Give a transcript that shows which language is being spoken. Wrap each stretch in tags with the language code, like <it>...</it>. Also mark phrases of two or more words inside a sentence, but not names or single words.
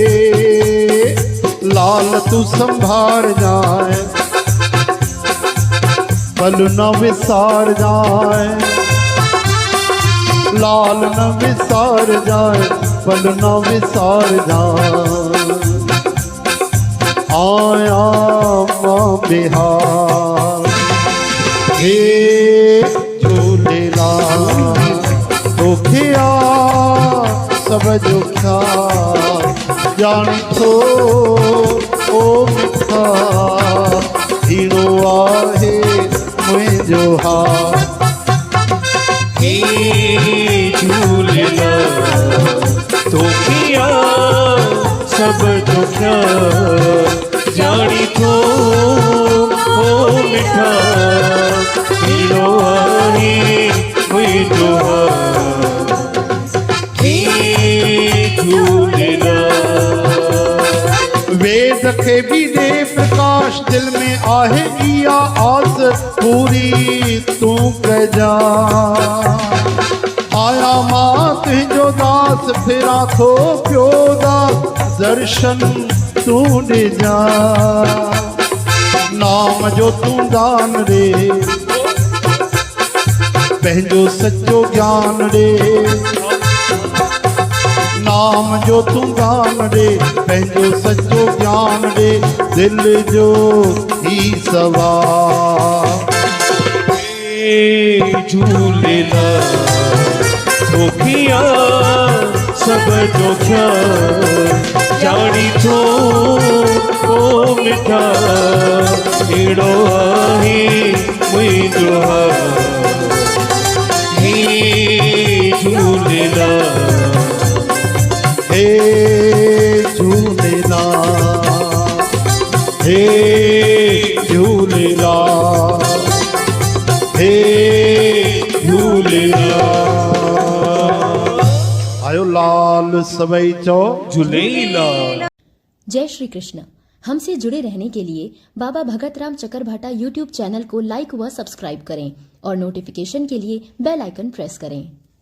<sd>लाल तू संभार जाए पल न विसार जाए, लाल न विसार जाए पल न विसार जाए। आया मां बिहार। हे झूलेलाल दुखिया सब दुखिया जानी थो ओ मिठा हीणो आहे मुंहिंजो हाल। हे झूलेलाल दुखिया सब दुखिया जानी तो ओ मिठा हीरो आहे मुंहिंजो हाल। हे झूलेलाल वेद खे भी दे प्रकाश दिल में आहे इहा आस पूरी तू कजा। आया मां तुंहिंजो दास फिरा थो पियो दास दर्शन तू ॾिजा। नाम जो तू दान ॾे पंहिंजो सचो ज्ञान ॾे। नाम जो तू दान ॾे पंहिंजो सचो ज्ञान ॾे, दिल जो ही सवाल। हे झूलेलाल दुखिया सब दुखिया जानी तो ओ मिठा हीणो आहे मुंहिंजो हाल। हे झूलेलाल हे झूलेलाल हे झूलेलाल। आयो लाल सवई चो झूलेलाल।</sd> <hi>जय श्री कृष्ण। हमसे जुड़े रहने के लिए बाबा भगत राम चकरभाटा यूट्यूब चैनल को लाइक व सब्सक्राइब करें और नोटिफिकेशन के लिए</hi> <en>bell icon</en> <hi>प्रेस करें।</hi>